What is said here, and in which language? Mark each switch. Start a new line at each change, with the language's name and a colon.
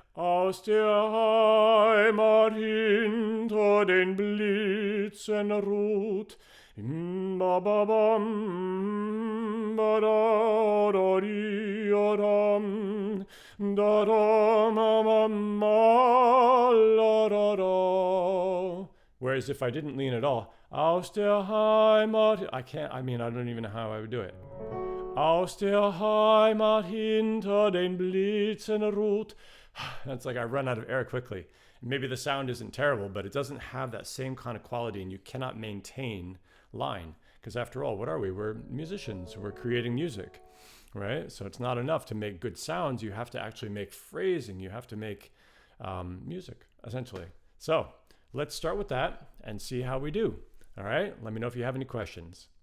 German: Aus der Heimat hinter den Blitzen ruht, ba ba bam, ba da da di dam, da da ma ma la da da.
English: Whereas if I didn't lean at all,
German: aus der Heimat,
English: I don't even know how I would do it.
German: Aus der Heimat hinter den Blitzen ruht.
English: That's like I run out of air quickly. Maybe the sound isn't terrible, but it doesn't have that same kind of quality, and you cannot maintain line. Because after all, what are we? We're musicians. We're creating music, right? So it's not enough to make good sounds. You have to actually make phrasing. You have to make music, essentially. So let's start with that and see how we do. All right? Let me know if you have any questions.